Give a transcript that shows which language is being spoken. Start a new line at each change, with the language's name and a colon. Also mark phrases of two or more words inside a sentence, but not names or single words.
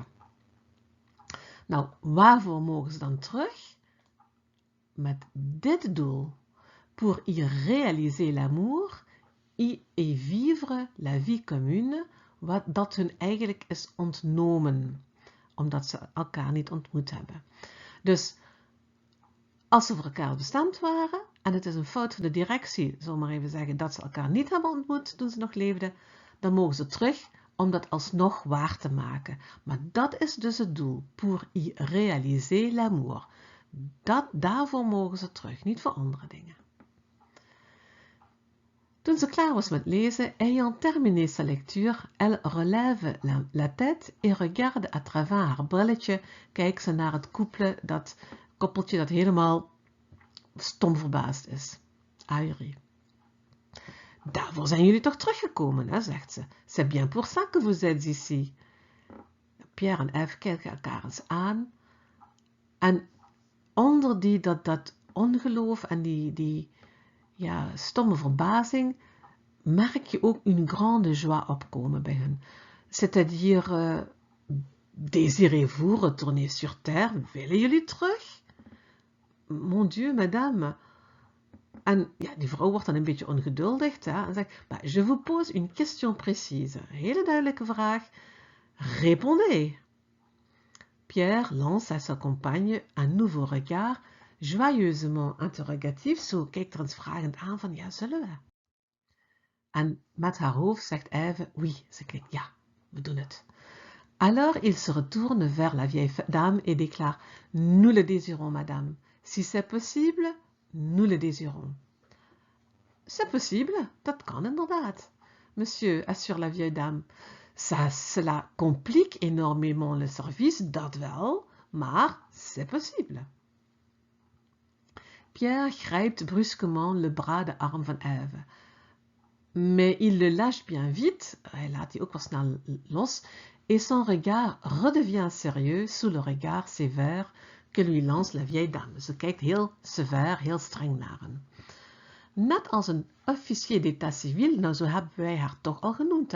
Dutch: Nou, waarvoor mogen ze dan terug? Met dit doel.
French: Pour y réaliser l'amour et vivre la vie commune,
Dutch: wat dat hun eigenlijk is ontnomen, omdat ze elkaar niet ontmoet hebben. Dus als ze voor elkaar bestemd waren en het is een fout van de directie, zullen we maar even zeggen, dat ze elkaar niet hebben ontmoet toen ze nog leefden, dan mogen ze terug om dat alsnog waar te maken. Maar dat is dus het doel,
French: pour y réaliser l'amour.
Dutch: Daarvoor mogen ze terug, niet voor andere dingen. Toen ze klaar was met lezen,
French: ayant terminé sa lecture, elle relève la tête et regarde à travers
Dutch: haar brilletje, kijkt ze naar het koppeltje dat helemaal stom verbaasd is.
French: Ahuri.
Dutch: Daarvoor zijn jullie toch teruggekomen, hè, zegt ze.
French: C'est bien pour ça que vous êtes ici.
Dutch: Pierre en Eve kijken elkaar eens aan. En onder dat ongeloof en die stomme verbazing merk je ook
French: une grande joie
Dutch: opkomen bij hen.
French: C'est-à-dire, désirez-vous retourner sur terre?
Dutch: Willen jullie terug?
French: Mon Dieu, madame.
Dutch: En ja, die vrouw wordt dan een beetje ongeduldig en zegt,
French: je vous pose une question précise.
Dutch: Hele duidelijke vraag.
French: Répondez. Pierre lance à sa compagne un nouveau regard, joyeusement interrogatif,
Dutch: zo kijkt er eens vragend aan van, ja, zullen we? En met haar hoofd zegt Ève, oui, ze knikt, ja, we doen het.
French: Alors il se retourne vers la vieille dame et déclare, nous le désirons, madame. Si c'est possible, nous le désirons. C'est possible,
Dutch: dat kan inderdaad.
French: Monsieur, assure la vieille dame. Cela complique énormément le service,
Dutch: dat wel, maar
French: c'est possible.
Dutch: Pierre grijpt
French: brusquement le bras de
Dutch: arm van Ève.
French: Mais il le lâche bien vite,
Dutch: hij laat die ook wel snel los,
French: et son regard redevient sérieux sous le regard sévère que lui lance la vieille dame.
Dutch: Ze kijkt heel sévère, heel streng naar hem. Net als een
French: officier d'état civil,
Dutch: nou zo hebben wij haar toch al genoemd, hè?